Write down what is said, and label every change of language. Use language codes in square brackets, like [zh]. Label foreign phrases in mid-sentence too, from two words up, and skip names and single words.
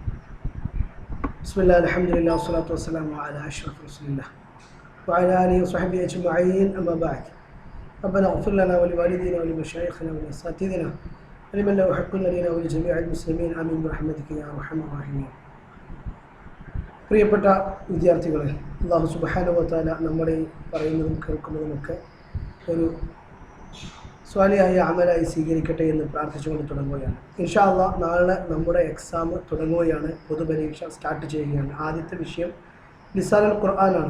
[ar] بسم الله الحمد لله والصلاة والسلام على أشرف رسول الله وعلى آله وصحبه أجمعين. أما بعد، ربنا اغفر لنا ولوالدينا ولمشايخنا ولأساتذتنا ولمن له حق لنا ولجميع المسلمين آمين برحمتك يا أرحم الراحمين. [ml] പ്രിയപ്പെട്ട വിദ്യാർത്ഥികളെ, [ar] الله سبحانه وتعالى [ml] നമ്മളെ പറയുന്നതും കേൾക്കുന്നതുമൊക്കെ ഒരു സ്വാലിഹായ അമലായി സ്വീകരിക്കട്ടെ എന്ന് പ്രാർത്ഥിച്ചുകൊണ്ട് തുടങ്ങുകയാണ്. [ar] إن شاء الله [ml] നാളെ നമ്മുടെ എക്സാം തുടങ്ങുകയാണ്. പൊതുപരീക്ഷ സ്റ്റാർട്ട് ചെയ്യുകയാണ്. ആദ്യത്തെ വിഷയം ലിസാനുൽ ഖുർആനാണ്.